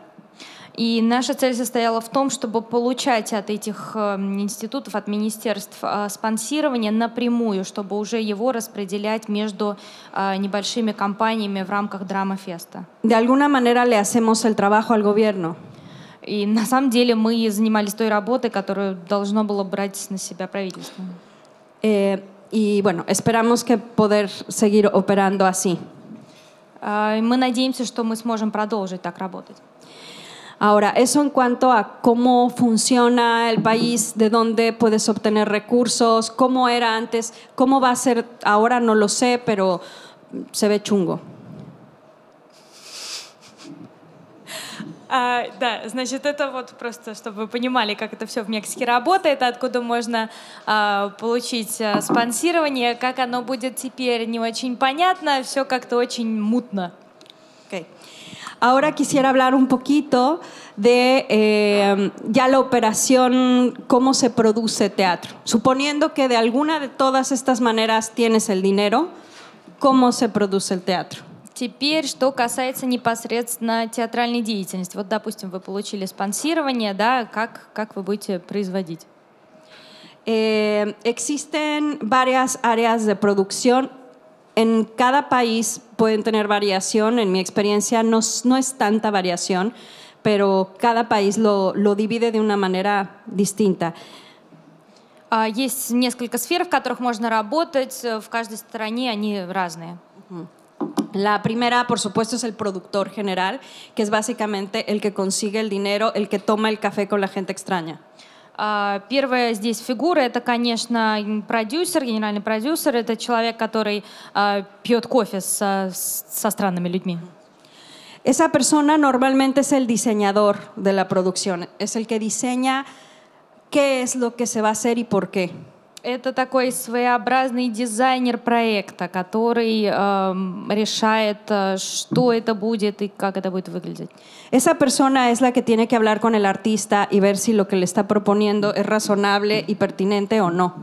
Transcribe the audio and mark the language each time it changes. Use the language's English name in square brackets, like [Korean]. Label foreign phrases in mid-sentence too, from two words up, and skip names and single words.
[Russian] И наша цель состояла в том, чтобы получать от этих институтов, от министерств спонсирование напрямую, чтобы уже его распределять между небольшими компаниями в рамках DramaFest. [Spanish] De alguna manera le hacemos el trabajo al gobierno. [Russian] И на самом деле мы занимались той работой, которую должно было брать на себя правительство. [Spanish] Y bueno, esperamos que poder seguir operando así. [Russian] Мы надеемся, что мы сможем продолжить так работать. [Spanish] Ahora, eso en cuanto a cómo funciona el país, de dónde puedes obtener recursos, cómo era antes, cómo va a ser ahora, no lo sé, pero se ve chungo. [Russian] Да, значит, это вот просто, чтобы вы понимали, как это все в Мексике работает, откуда можно получить спонсирование, как оно будет теперь не очень понятно, все как-то очень мутно. Okay. [Spanish] Ahora quisiera hablar un poquito de ya la operación, cómo se produce teatro. Suponiendo que de alguna de todas estas maneras tienes el dinero, ¿cómo se produce el teatro? [Russian] Теперь, что касается непосредственно театральной деятельности. Вот, допустим, вы получили спонсирование, да, как вы будете производить? [Spanish] Existen varias áreas de producción. En cada país pueden tener variación. En mi experiencia no es tanta variación, pero cada país lo divide de una manera distinta. [Russian] Есть несколько сфер, в которых можно работать. В каждой стране они разные. [Spanish] La primera, por supuesto, es el productor general, que es básicamente el que consigue el dinero, el que toma el café con la gente extraña. [Russian] Первая здесь фигура — это, конечно, продюсер, генеральный продюсер. Это человек, который пьет кофе со странными людьми. [Spanish] Esa persona normalmente es el diseñador de la producción, es el que diseña qué es lo que se va a hacer y por qué. [Russian] Это такой своеобразный дизайнер проекта, который решает, что это будет и как это будет выглядеть. [Spanish] Esa persona es la que tiene que hablar con el artista y ver si lo que le está proponiendo es razonable y pertinente o no.